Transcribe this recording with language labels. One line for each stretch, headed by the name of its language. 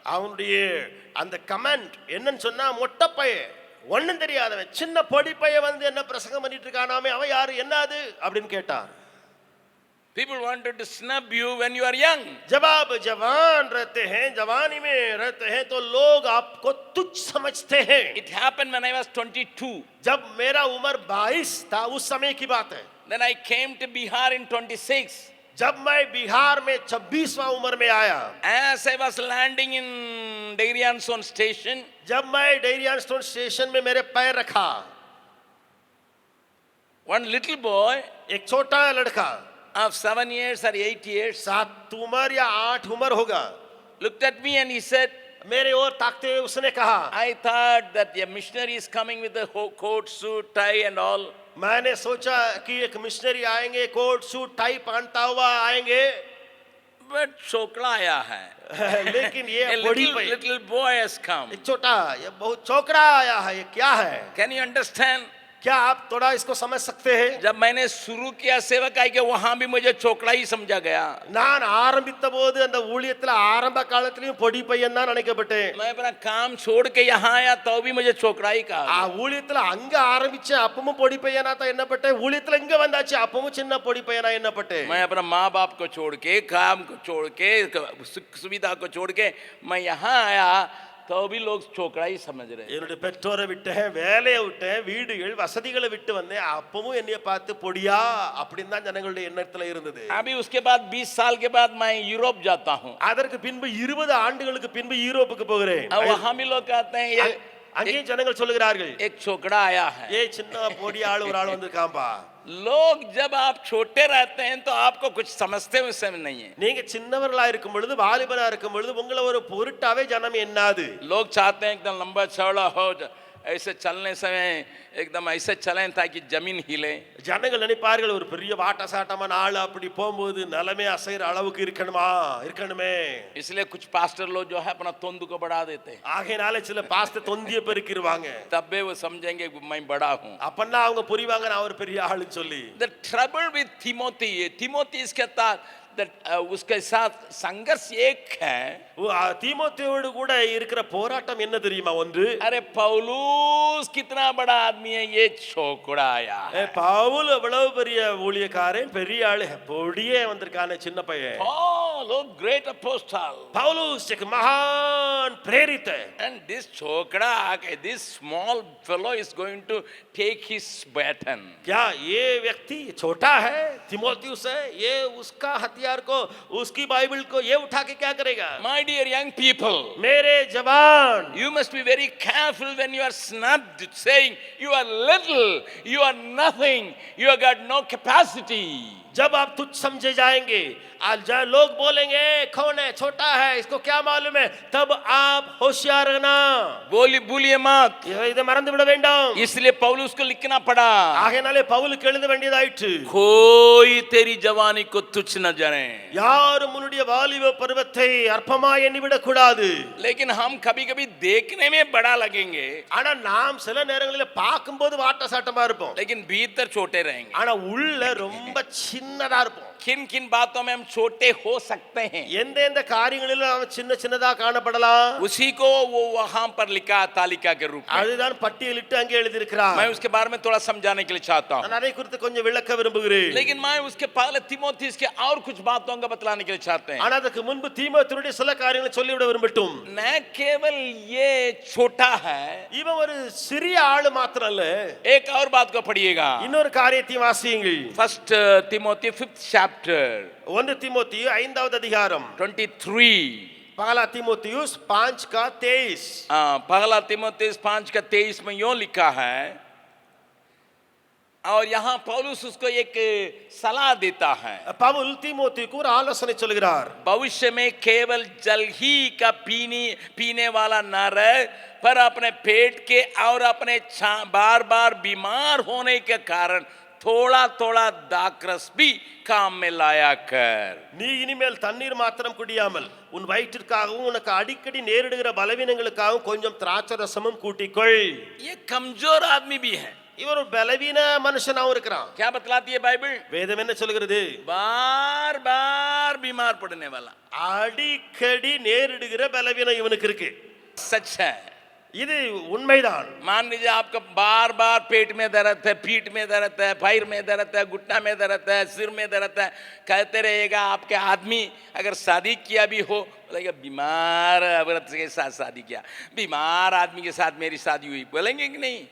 Tamil: அவனுடைய அந்த கமெண்ட் என்னன்னு சொன்னா, மொட்டை பையன் ஒண்ணும் தெரியாதவன் சின்ன பொடி பையன் வந்து என்ன பிரசங்கம் பண்ணிட்டு இருக்கானாமே, அவன் யாரு, என்ன அது அப்படின்னு கேட்டான்.
English: People wanted to snub you when you are young.
Hindi: जब आप जवान रहते हैं, जवानी में रहते हैं, तो लोग आपको तुच्छ समझते हैं।
English: It happened when I was 22.
Hindi: जब मेरा उम्र 22 था, उस समय की बात है।
English: Then I came to Bihar in 26.
Hindi: जब मैं बिहार में 26वां उम्र में आया,
English: As I was landing in Dairianson station,
Hindi: जब मैं डेरियन स्टोन स्टेशन में मेरे पैर रखा,
English: one little boy
Hindi: एक छोटा लड़का
English: of 7 years or 8 years
Hindi: 7 उम्र या 8 उम्र होगा,
English: looked at me and he said,
Hindi: मेरे ओर ताकते हुए उसने कहा,
English: I thought that a missionary is coming with a coat, suit, tie and all.
Hindi: मैंने सोचा कि एक मिशनरी आएंगे, कोट सूट टाई पहनता हुआ आएंगे,
English: But
Hindi: छोकरा आया है. लेकिन ये
English: A
Hindi: बड़ी
English: little boy has come.
Hindi: एक छोटा, ये बहुत छोकरा आया है, ये क्या है?
English: Can you understand?
Hindi: क्या आप थोड़ा इसको समझ सकते हैं? जब मैंने शुरू किया सेवकाई के वहां भी मुझे छोकरा ही समझा गया.
Tamil: நான் ஆரம்பித்த போது அந்த ஊழியத்துல ஆரம்ப காலத்திலயும் பொடி பையன் தான் நினைக்கப்பட்டேன்.
Hindi: मैं अपना काम छोड़ के यहाँ आया तो भी मुझे छोकरा ही कहा.
Tamil: ஊழியத்துல அங்க ஆரம்பிச்சேன், அப்பவும் பொடி பையனா தான் எண்ணப்பட்டேன். ஊழியத்துல இங்க வந்தாச்சு, அப்பவும் சின்ன பொடி பையனா எண்ணப்பட்டேன்.
Hindi: मैं अपना माँ बाप को छोड़ के, काम को छोड़ के, सुविधा को छोड़ के मैं यहाँ आया तो भी लोग छोकरा ही समझ रहे.
Tamil: என்னுடைய பெற்றோரை விட்டேன், வேலையை விட்டேன், வீடுகள் வசதிகளை விட்டு வந்தேன், அப்பவும் என்னைய பார்த்து பொடியா அப்படின்னு தான் ஜனங்களுடைய எண்ணத்துல இருந்தது.
Hindi: अभी उसके बाद 20 साल के बाद मैं यूरोप जाता हूँ.
Tamil: அதற்கு பின்பு 20 ஆண்டுகளுக்கு பின்பு யூரோப்புக்கு போகிறேன்.
Hindi: अब वहाँ भी लोग कहते हैं ये
Tamil: அங்கே ஜனங்கள் சொல்லுகிறார்கள்,
Hindi: एक छोकरा आया है.
Tamil: ஏ சின்ன பொடி ஆளு ஒரு ஆள் வந்திருக்காம்பா.
Hindi: लोग जब आप छोटे रहते हैं तो आपको कुछ समझते हुए समय नहीं है.
Tamil: நீங்க சின்னவர்களா இருக்கும் பொழுது, வாலிபனா இருக்கும் பொழுது உங்களை ஒரு பொருட்டாவே ஜனம் எண்ணாது.
Hindi: लोग चाहते हैं एकदम लंबा चौड़ा हो, ऐसे चलने समय एकदम ऐसे चलें ताकि जमीन हिले.
Tamil: ஜனங்கள் நினைப்பார்கள் ஒரு பெரிய வாட்ட சாட்டமான ஆள் அப்படி போகும்போது நிலமே அசைற அளவுக்கு இருக்கணுமே.
Hindi: इसलिए कुछ पास्टर लोग जो है अपना तोंद को बढ़ा देते हैं.
Tamil: ஆகையினால சில பாஸ்டர் தொந்திய பெருக்கிடுவாங்க.
Hindi: तब भी वो समझेंगे कि मैं बड़ा हूँ.
Tamil: அப்பன்னா அவங்க புரிவாங்க நான் ஒரு பெரிய ஆளுன்னு சொல்லி.
English: The trouble with Timothy
Hindi: इसके उसके साथ संघर्ष एक है.
Tamil: தீமோத்தேயோடு கூட இருக்கிற போராட்டம் என்ன தெரியுமா? ஒன்று,
Hindi: अरे पौलुस कितना बड़ा आदमी है, ये छोकरा आया.
Tamil: பவுல் எவ்வளவு பெரிய ஊழியக்காரன், பெரிய ஆளு, பொடியே வந்திருக்கானே சின்ன பையன்.
English: Paul, oh great apostle.
Hindi: பவுலஸ் एक महान प्रेरित है.
English: And this
Hindi: छोकरा आके,
English: this small fellow is going to take his baton.
Hindi: क्या ये व्यक्ति छोटा है, तीमोथियुस है, ये उसका हथियार को, उसकी बाइबल को ये उठा के क्या करेगा?
English: My dear young people,
Hindi: मेरे जवान,
English: you must be very careful when you are snubbed, saying you are little, you are nothing, you have got no capacity.
Hindi: जब आप तुच्छ समझे जाएंगे, आज लोग बोलेंगे कौन है, छोटा है, इसको क्या मालूम है, तब आप होशियार रहना. बोलिए मत.
Tamil: इधर மறந்து விட வேண்டாம்.
Hindi: इसलिए पौलुस को लिखना पड़ा.
Tamil: ஆகையாலே பவுலுக்கு எழுத வேண்டியதாயிற்று.
Hindi: कोई तेरी जवानी को तुच्छ न जाने.
Tamil: யாரும் உன்னுடைய வாலிப பருவத்தை அற்பமாய் எண்ணிவிடக் கூடாது.
Hindi: लेकिन हम कभी-कभी देखने में बड़ा लगेंगे,
Tamil: ஆனா நாம் சில நேரங்களில் பார்க்கும்போது வாட்ட சாட்டமா இருப்போம்.
Hindi: लेकिन भीतर छोटे रहेंगे.
Tamil: ஆனா உள்ள ரொம்ப சின்னதா இருப்போம்.
Hindi: किन किन बातों में हम छोटे हो सकते हैं,
Tamil: எந்த காரியங்களில் நாம் சின்னதா காணப்படலாம்,
Hindi: उसी को वो वहां पर लिखा तालिका के रूप में.
Tamil: அதுதான் பட்டியலிட்டு அங்கே எழுதி இருக்கிறார்.
Hindi: मैं उसके बारे में थोड़ा समझाने के लिए चाहता हूँ.
Tamil: நான் அதை குறித்து கொஞ்சம் விளக்க விரும்புகிறேன்.
Hindi: लेकिन मैं उसके पहले तीमोथी के और कुछ बातों का बतलाने के लिए चाहते हैं.
Tamil: ஆனா அதுக்கு முன்பு தீமோத்தேயுடைய சில காரியங்களை சொல்லிவிட விரும்பட்டும்.
Hindi: न केवल ये छोटा है,
Tamil: இவன் ஒரு சிறிய ஆளு மாத்திரம் அல்ல.
Hindi: एक और बात को पढ़िएगा.
Tamil: இன்னொரு காரியத்தையும் வாசியுங்கள்.
English: first Timothy 5th chapter
Tamil: 1 தீமோத்தேயு 5வது அதிகாரம் 23.
Hindi: पहला तीमुथियुस 5 का 23. पहला तीमुथियुस 5 का 23 में यूं लिखा है, और यहाँ पौलुस उसको एक सलाह देता है.
Tamil: பவுல் தீமோத்தேயுக்கு ஒரு ஆலோசனை சொல்கிறார்.
Hindi: भविष्य में केवल जल ही का पीने वाला न रहे, पर अपने पेट के और अपने बार बार बीमार होने के कारण थोड़ा थोड़ा दाकरस भी काम में लाया कर.
Tamil: நீ இனிமேல் தண்ணீர் மாத்திரம் குடியாமல் உன் வயிற்றிற்காகவும் உனக்கு அடிக்கடி நேரிடுகிற பலவீனங்களுக்காகவும் கொஞ்சம் திராட்சரசமும் கூட்டிக்கொள்.
Hindi: ये कमजोर आदमी भी है.
Tamil: இவர் ஒரு பலவீன மனுஷனாவும் இருக்கிறான்.
Hindi: क्या बतलाती है बाइबल?
Tamil: வேதம் என்ன சொல்கிறது?
Hindi: बार बार बीमार पड़ने वाला,
Tamil: அடிக்கடி நேரிடுகிற பலவீனம் இவனுக்கு இருக்கு.
Hindi: सच है.
Tamil: இது உண்மைதான்.
Hindi: मान लीजिए आपका बार बार पेट में दर्द है, पीठ में दर्द है, पैर में दर्द है, घुटना में दर्द है, सिर में दर्द है, कहते रहेगा। आपके आदमी अगर शादी किया भी हो, बोलेगा बीमार औरत के साथ शादी किया, बीमार आदमी के साथ मेरी शादी हुई, बोलेंगे कि नहीं?